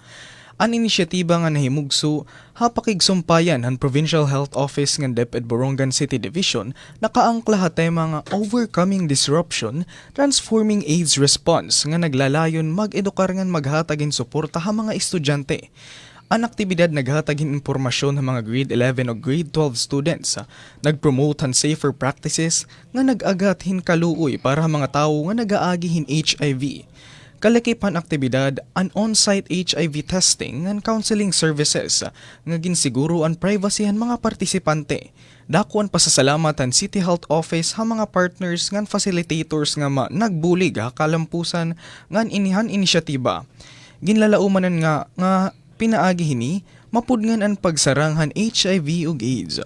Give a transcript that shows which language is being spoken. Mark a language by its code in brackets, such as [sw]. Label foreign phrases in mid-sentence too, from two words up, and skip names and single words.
[war] Ang inisyatiba nga nahimugso hapakig sumpayan han Provincial Health Office ng DepEd Borongan City Division nakaangkla ha tema nga Overcoming Disruption, Transforming AIDS Response nga naglalayon mag-edukar ngan maghatagin suporta ha mga estudyante. Ang aktibidad naghatagin impormasyon ng mga grade 11 o [en] grade 12 students. [war] Nagpromote han [en] safer practices [war] nga nag-agathin kaluoy para ha mga tao nga nagaagihin HIV. Kalakipan aktibidad ang [en] on-site HIV testing and counseling services [war] nga ginsiguro ang privacy han mga partisipante. Dako ang pasasalamat ang City Health Office ha mga partners ngan facilitators nga nagbulig ha kalampusan ngan inihan inisyatiba. Ginlalaumanan nga pinaagi hini mapudngan ang pagsaranghan HIV ug AIDS.